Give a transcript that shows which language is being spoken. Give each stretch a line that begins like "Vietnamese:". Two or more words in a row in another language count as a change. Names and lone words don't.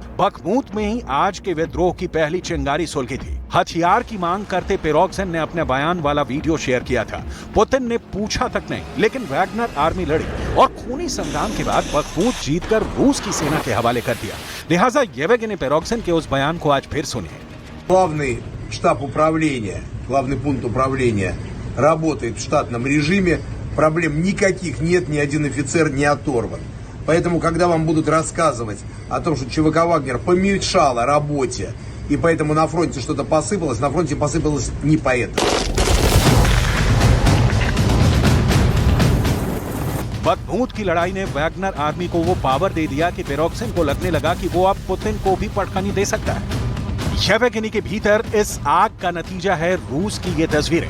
Hindi: बखमूत में ही आज के विद्रोह की पहली चिंगारी सुलगी थी। हथियार की मांग करते पिरोग्जिन ने अपने बयान वाला वीडियो शेयर किया था। पुतिन ने पूछा तक नहीं, लेकिन वैगनर आर्मी लड़ी और खूनी संग्राम के बाद बखमूत जीतकर रूस की सेना के हवाले कर दिया। लिहाजा येवगेनी पिरोग्जिन के उस बयान को आज फिर सुनिए।
Russian: Главный штаб управления, главный пункт управления работает в штатном режиме. Проблем никаких нет, ни один офицер не оторван. Поэтому, когда вам будут рассказывать о том, что ЧВК «Вагнер» помешало работе, и поэтому на фронте что-то посыпалось, на фронте посыпалось не поэтому.
Hindi: बखमूत की लड़ाई ने वैगनर आर्मी को वो पावर दे दिया कि पिरोग्जिन को लगने लगा कि वो अब पुतिन को भी पटखनी दे सकता है। येवगेनी के भीतर इस आग का नतीजा है रूस की ये तस्वीरें।